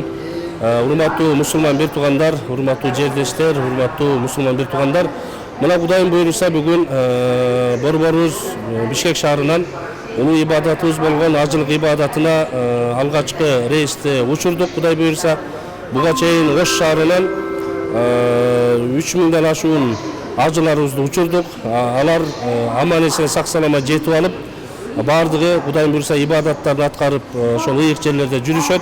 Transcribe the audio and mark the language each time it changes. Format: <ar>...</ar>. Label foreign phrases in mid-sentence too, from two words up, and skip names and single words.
<ky>Hurmattуу musulman bir tugandar, hurmattуу жердештер, hurmattуу musulman bir tugandar. Mına Kudayım buyursa bugün Борборубуз Бишкек шаарынан улуу ибадатыбыз болгон ажылык ибадатына алгачкы рейсти учурдук. Кудай буйрса буга чейин Ош шаарынан 3000ден ашуун ажыларыбызды учурдук. Алар аман эсен сак саламат жетип алып, бардыгы Кудайым буйрса ибадаттарын аткарып, ошол ыйык жерлерде жүрүшөт.</ky>